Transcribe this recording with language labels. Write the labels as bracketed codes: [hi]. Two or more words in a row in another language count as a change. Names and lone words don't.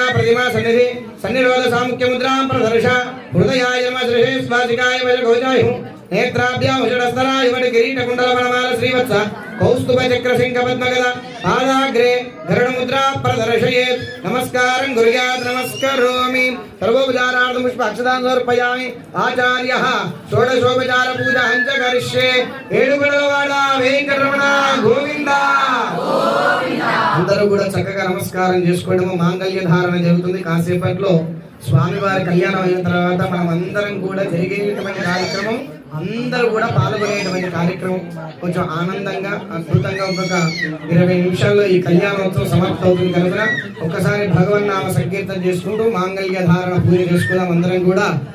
[sa] प्रतिमा सन्निधि सन्निरोध सामुख्य मुद्रां प्रदर्श हृदयाय नमः श्री स्वादिकाय वजगोजाय नेत्राभ्यां वजडस्तराय वट किरीट कुंडल वनमाल श्रीवत्स कौस्तुभ चक्र सिंह पद्मगद पादाग्रे गरुड मुद्रा प्रदर्शयेत् नमस्कारं कुर्यात् नमस्करोमि सर्वोपचारार्थं पुष्प अक्षतान् समर्पयामि आचार्यः षोडशोपचार पूजां च करिष्ये [te] ఏడుగడవాడ వెంకటరమణ గోవింద అందరూ కూడా చక్కగా నమస్కారం చేసుకోవడము మాంగళ్య ధారణ జరుగుతుంది కాసేపట్లో స్వామివారి కళ్యాణం అయిన తర్వాత మనం అందరం కూడా జరిగేటువంటి కార్యక్రమం అందరూ కూడా పాల్గొనేటువంటి కార్యక్రమం కొంచెం ఆనందంగా అద్భుతంగా ఒక్కొక్క 20 నిమిషాల్లో ఈ కళ్యాణోత్సవం సమాప్తమవుతుంది కనుక ఒక్కసారి భగవన్నామ సంకీర్తన చేసుకుంటూ మాంగళ్య ధారణ పూజ చేసుకుందాం అందరం కూడా